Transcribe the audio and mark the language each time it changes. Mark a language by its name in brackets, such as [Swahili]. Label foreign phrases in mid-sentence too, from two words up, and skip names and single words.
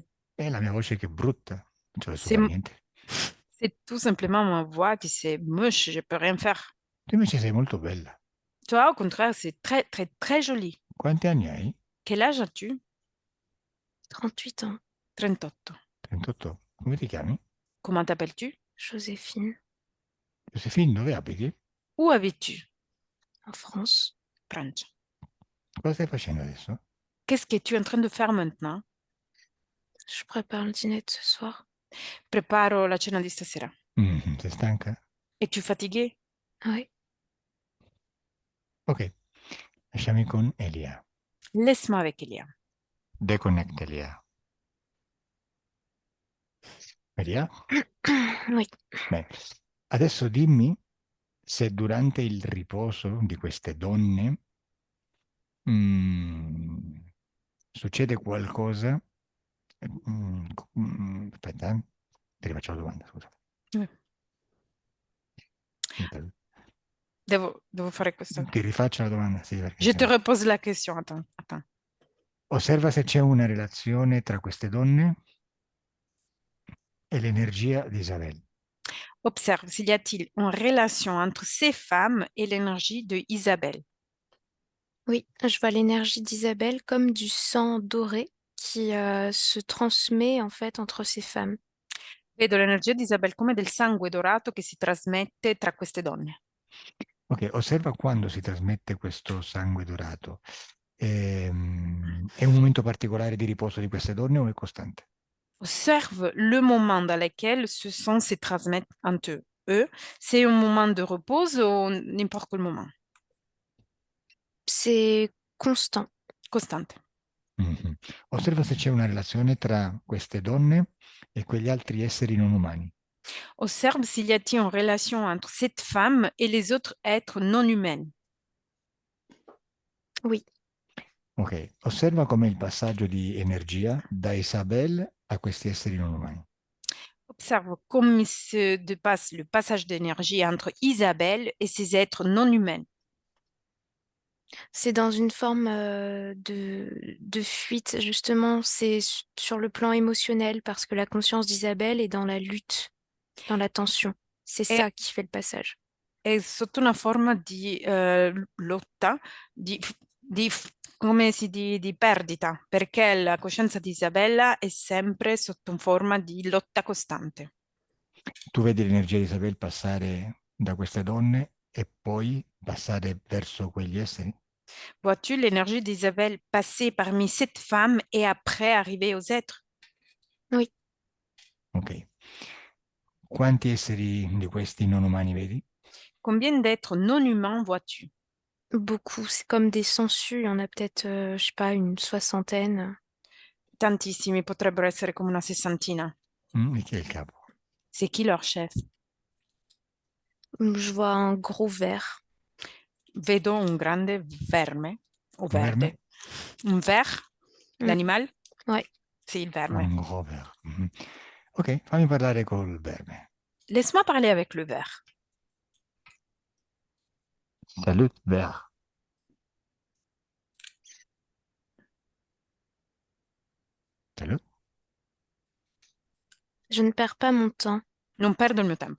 [Italian] È la mia voce che è brutta. Non ci posso [French] C'est [Italian] fare niente. [French] c'est tout simplement ma voix qui c'est moche, je peux rien faire. [Italian] Tu invece sei molto bella. [French] Toi, au contraire, c'est très, très, très joli. [Italian] Quanti anni hai? [French] Quel âge as-tu? 38 ans. 38. 38. [Italian] Come ti chiami? [French] Comment t'appelles-tu? Joséphine. [Italian] Josefine, dove abiti? [French] Où habites-tu? En France. [Italian] Francia. Cosa stai facendo adesso? [French] Qu'est-ce que tu es en train de faire maintenant? Je prépare le dîner de ce soir. [Italian] Preparo la cena di stasera. Sei stanca? [French] Es-tu fatigué? Oui. [Italian] Ok, lasciami con Elia. [French] Laisse-moi avec Elia. Deconnect Elia. Elia? Oui. [Italian] Bene. Adesso dimmi se durante il riposo di queste donne succede qualcosa. Aspetta, ti rifaccio la domanda, scusa. Devo fare questo. Ti rifaccio la domanda, sì, perché [French] Je te repose la question. Attends. [Italian] osserva se c'è una relazione tra queste donne e l'energia di Isabel. [French] Observe s'il y a-t-il une relation entre ces femmes et l'énergie de Isabelle. Oui, je vois l'énergie d'Isabelle comme du sang doré qui se transmet en fait entre ces femmes. [Italian] Vedo l'energia di Isabelle come del sangue dorato che si trasmette tra queste donne. Ok, osserva quando si trasmette questo sangue dorato. È un momento particolare di riposo di queste donne o è costante? [French] Observe le moment dans lequel ce sang se transmet entre eux. C'est un moment de repos ou n'importe quel moment? C'est constant. [Italian] Costante. Mhm. Osserva se c'è una relazione tra queste donne e quegli altri esseri non umani. [French] Observe s'il y a-t-il une relation entre cette femme et les autres êtres non humains. Oui, [Italian] Ok, osserva com'è il passaggio di energia da Isabel a questi esseri non umani. [French] Observe comme il se dépasse le passage d'énergie entre Isabelle et ces êtres non humains. c'est dans une forme de fuite, justement, sur le plan émotionnel, parce que la conscience d'Isabelle est dans la lutte, dans la tension. C'est [Italian] È, [French] ça qui fait le passage. [Italian] è sotto una forma di lotta, come di perdita, perché la coscienza di Isabella è sempre sotto forma di lotta costante. Tu vedi l'energia di Isabel passare da queste donne e poi passare verso quegli esseri? [French] Vois-tu l'énergie d'Isabelle passer parmi cette femme et après arriver aux êtres? Oui, Ok. [Italian] Quanti esseri di questi non umani vedi? [French] Combien d'êtres non humains vois-tu? beaucoup. C'est comme des sangsues. Il y en a peut-être, je sais pas, une soixantaine. [Italian] Tantissimi, potrebbero essere come una sessantina. E chi è il capo? [French] C'est qui leur chef? Je vois un gros ver. [Italian] Vedo un grande verme o Un verme? [French] verde. Un ver? Mm, L'animal? ouais. [Italian] Sì, il Ah, verme. [French] un gros ver. Mhm. [Italian] Ok, fammi parlare col verme. [French] Laisse-moi parler avec le ver. Salut, ver. Salut. Je ne perds pas mon temps. [Italian] Non perdo il mio tempo.